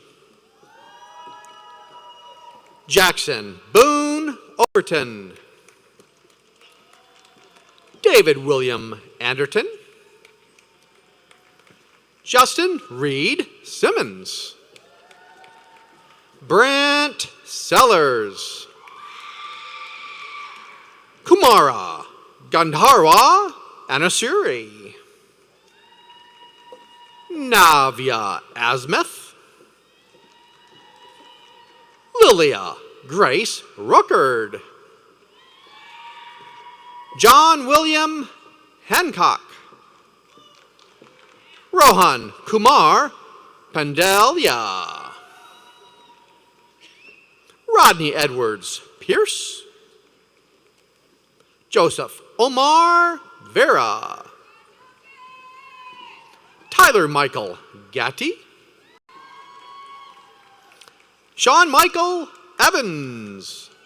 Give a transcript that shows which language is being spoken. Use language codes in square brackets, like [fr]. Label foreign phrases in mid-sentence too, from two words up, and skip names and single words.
[en] Jackson Boone Overton. David William Anderton. Justin Reed Simmons. Brent Sellers. Kumara Gandharwa Anasuri. Navya Asmith. Lilia Grace Ruckard. John William Hancock. Rohan Kumar Pandelia. Rodney Edwards Pierce. Joseph Omar Vera. Tyler Michael Gatti. Sean Michael Evans.